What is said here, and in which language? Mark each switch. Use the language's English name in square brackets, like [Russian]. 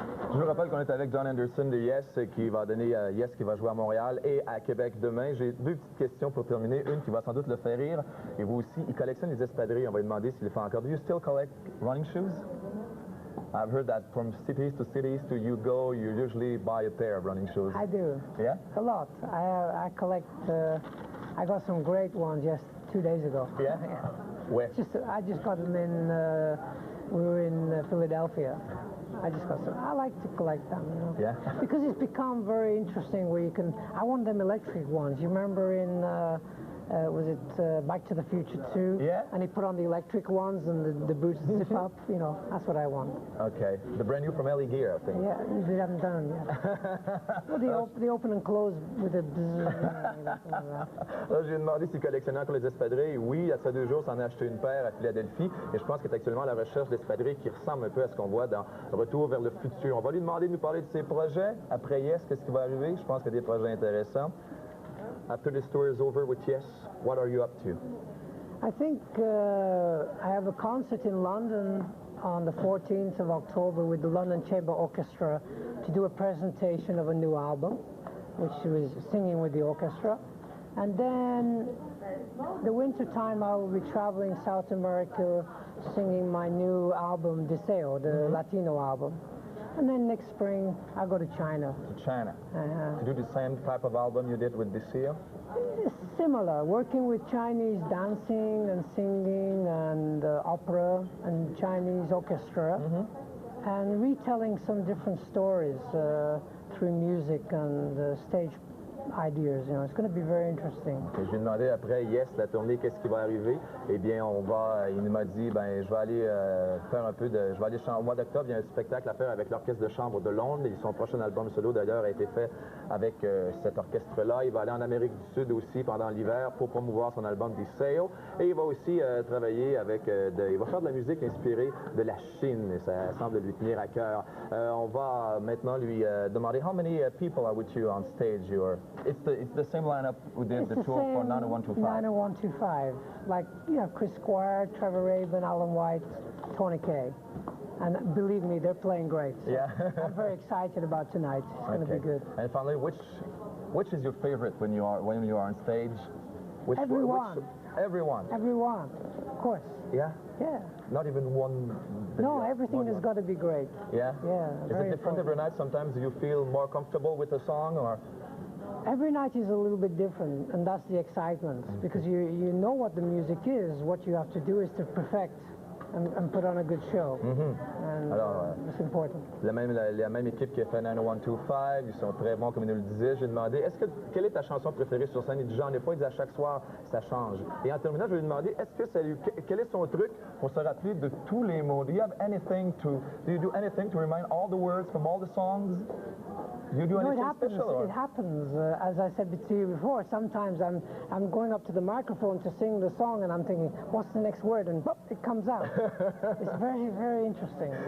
[French] Je vous rappelle qu'on est avec John Anderson de Yes qui va donner Yes qui va jouer à Montréal et à Québec demain. J'ai 2 petites questions pour terminer. Une qui va sans doute le faire rire. Et vous aussi, il collectionne les espadrilles. On va lui demander s'il les fait encore. [English] Do you still collect running shoes? I've heard that from cities to you go, you usually buy a pair of running shoes. I do. Yeah? A lot. I collect I got some great ones just 2 days ago. Yeah? Where? I just got them in, we were in Philadelphia. I just got some. I like to collect them, you know. Yeah. Because it's become very interesting where you can, I want them electric ones. You remember in, was it Back to the Future 2? Yeah. And he put on the electric ones and the boots zip up, you know, that's what I want. Okay. The brand new from Ellie Gear, I think. Yeah, they haven't done them yet. Well, they open and close with a [French] Là, j'ai demandé s'il collectionnait encore les espadrilles. Oui, il y a ça 2 jours, s'en a acheté une paire à Philadelphie. Et je pense qu'il est actuellement à la recherche d'espadrilles qui ressemblent un peu à ce qu'on voit dans Retour vers le futur. On va lui demander de nous parler de ses projets. Après Yes, qu'est-ce qui va arriver? Je pense qu'il y a des projets intéressants. [English] After this tour is over with Yes, what are you up to? I think I have a concert in London on the 14th of October with the London Chamber Orchestra to do a presentation of a new album, which was singing with the orchestra. And then the winter time I will be traveling South America singing my new album, Deseo, the Latino album. And then next spring I'll go to China. To China. To do the same type of album you did with Deseo? Similar, working with Chinese dancing and singing and opera and Chinese orchestra and retelling some different stories through music and stage ideas. You know, it's going to be very interesting. [French] Et je lui ai demandé après Yes, la tournée, qu'est-ce qui va arriver? Eh bien, il m'a dit, ben, je vais aller faire un peu de, je vais aller au mois d'octobre, il y a un spectacle à faire avec l'Orchestre de chambre de Londres. Et son prochain album solo, d'ailleurs, a été fait avec cet orchestre-là. Il va aller en Amérique du Sud aussi pendant l'hiver pour promouvoir son album Deseo. Et il va aussi travailler avec, il va faire de la musique inspirée de la Chine. Et ça semble lui tenir à cœur. On va maintenant lui demander, [English] how many people are with you on stage? It's the same lineup we did the tour for 90125. 90125, like, you know, Chris Squire, Trevor Rabin, Alan White, Tony Kaye. And believe me, they're playing great. So yeah. I'm very excited about tonight. It's going to be good. And finally, which is your favorite when you are on stage? Everyone. Everyone. Everyone, of course. Yeah. Yeah. Not even one. No, everything has got to be great. Yeah. Yeah. Is it different every night? Sometimes do you feel more comfortable with the song, or? Every night is a little bit different, and that's the excitement, because you know what the music is. What you have to do is to perfect and put on a good show. And [French] alors, [English] it's important. [French] La même équipe qui a fait 90125, ils sont très bons, comme il nous le disait. J'ai demandé, quelle est ta chanson préférée sur scène? Il dit, j'en ai pas. Il dit, à chaque soir, ça change. Et en terminant, je vais lui demander, quel est son truc pour se rappeler de tous les mots? [English] Do you do anything to remind all the words from all the songs? You do anything special? Or? It happens. As I said to you before, sometimes I'm going up to the microphone to sing the song, and I'm thinking, what's the next word? And boop, it comes out. It's very, very interesting.